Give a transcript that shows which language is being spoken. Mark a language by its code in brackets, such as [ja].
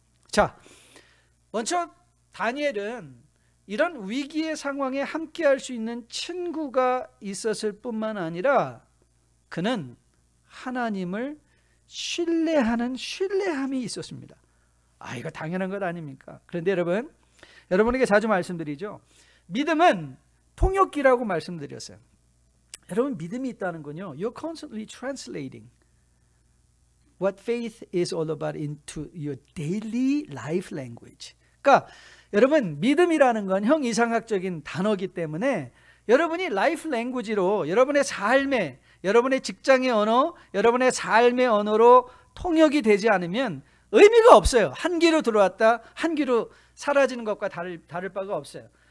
[ko] 자, 먼저 다니엘은 이런 위기의 상황에 함께할 수 있는 친구가 있었을 뿐만 아니라 그는 하나님을 신뢰하는 신뢰함이 있었습니다. 이거 당연한 것 아닙니까? 그런데 여러분에게 자주 말씀드리죠. 믿음은 통역기라고 말씀드렸어요. 여러분 믿음이 있다는 건요, [en] You're constantly translating what faith is all about into your daily life language. [ko] 그러니까 여러분 믿음이라는 건 형이상학적인 단어이기 때문에 여러분이 라이프 랭귀지로 여러분의 삶에, 여러분의 직장의 언어, 여러분의 삶의 언어로 통역이 되지 않으면 의미가 없어요. 한 귀로 들어왔다 한 귀로 사라지는 것과 다를 바가 없어요.